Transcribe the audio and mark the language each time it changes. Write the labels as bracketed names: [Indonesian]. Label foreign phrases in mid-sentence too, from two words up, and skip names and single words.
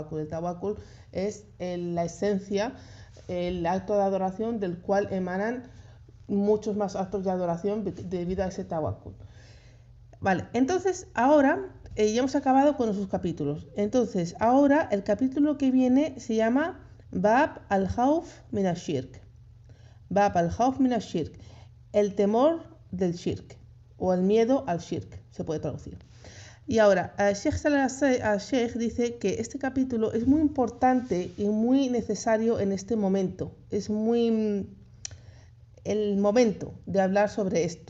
[Spanish] El tawakkul es la esencia, el acto de adoración del cual emanan muchos más actos de adoración debido a ese tawakkul. Vale, entonces ahora ya hemos acabado con sus capítulos. Entonces ahora el capítulo que viene se llama Bab al-Khawf min al-Shirk. Bab al-Khawf min al-Shirk, el temor del Shirk, o el miedo al Shirk, se puede traducir. Y ahora, Sheikh Salah al-Sheikh dice que este capítulo es muy importante y muy necesario en este momento. Es muy el momento de hablar sobre esto.